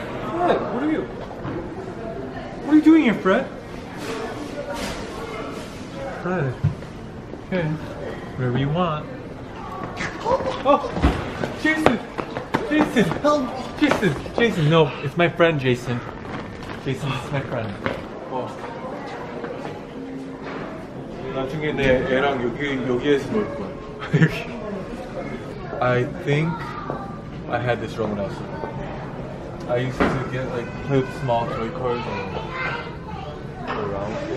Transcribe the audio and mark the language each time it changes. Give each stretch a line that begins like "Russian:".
English: Fred, what are you doing here, Fred? Fred. Okay. Whatever you want. Oh! Jason! Jason! Help! Jason, no, it's my friend Jason. Jason, this is my friend.
Korean: 나중에 내 애랑 여기에서 놀 거야.
English: I think I had this wrong when I was little. I used to get play with small toy cars and go around.